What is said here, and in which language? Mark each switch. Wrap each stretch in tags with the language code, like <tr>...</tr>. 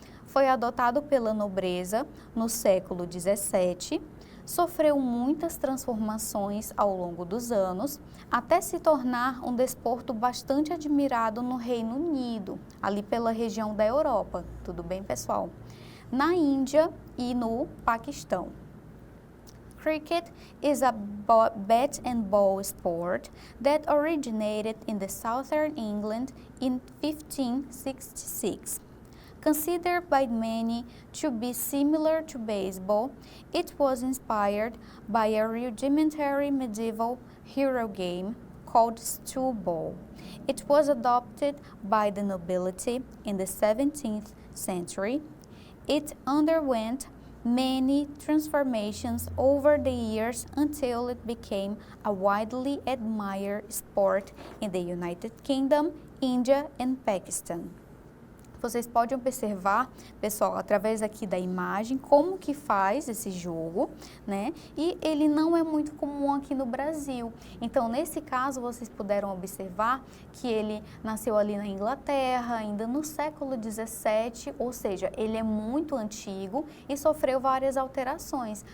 <pt>Foi adotado pela nobreza no século XVII, sofreu muitas transformações ao longo dos anos, até se tornar um desporto bastante admirado no Reino Unido, ali pela região da Europa, tudo bem, pessoal? Na Índia e no Paquistão.</pt> <en>Cricket is a bat and ball sport that originated in the southern England in 1566. Considered by many to be similar to baseball, it was inspired by a rudimentary medieval hero game called Stool Ball. It was adopted by the nobility in the 17th century. It underwent many transformations over the years until it became a widely admired sport in the United Kingdom, India and Pakistan.</en> <pt>Vocês podem observar, pessoal, através aqui da imagem, como que faz esse jogo, né? E ele não é muito comum aqui no Brasil. Então, nesse caso, vocês puderam observar que ele nasceu ali na Inglaterra, ainda no século XVII, ou seja, ele é muito antigo e sofreu várias alterações.</pt>